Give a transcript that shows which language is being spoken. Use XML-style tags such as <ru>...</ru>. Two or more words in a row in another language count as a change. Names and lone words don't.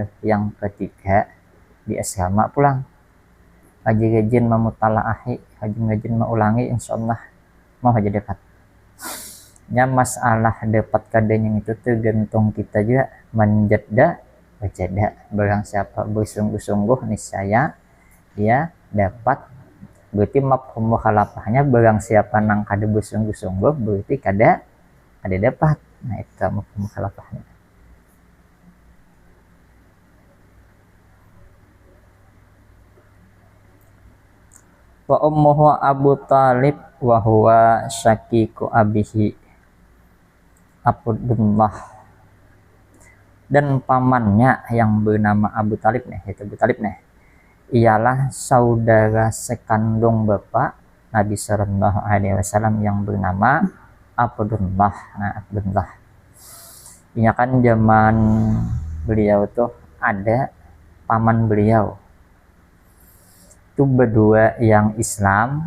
<id>Yang ketiga di asrama pulang. Rajin-rajin memutalaah, rajin-rajin mengulangi, insyaallah mau aja dapat. Ya, masalah dapat kadang itu tergantung kita juga.</id> <ar>من جد وجد,</ar> <id>barang siapa bersungguh-sungguh niscaya dia dapat. Berarti mafhum mukhalafahnya barang siapa nang kada bersungguh-sungguh berarti kada dapat. Nah, itu mafhum mukhalafahnya.</id> <ar>وأمه أبو طالب وهو شقيق أبيه عبد الله.</ar> <id>Dan pamannya yang bernama Abu Talib nih, itu Abu Talib nih, ialah saudara sekandung bapak Nabi Shallallahu Alaihi Wasallam yang bernama Abdullah. Nah, Abdullah ini kan zaman beliau tuh ada paman beliau itu berdua yang Islam.</id>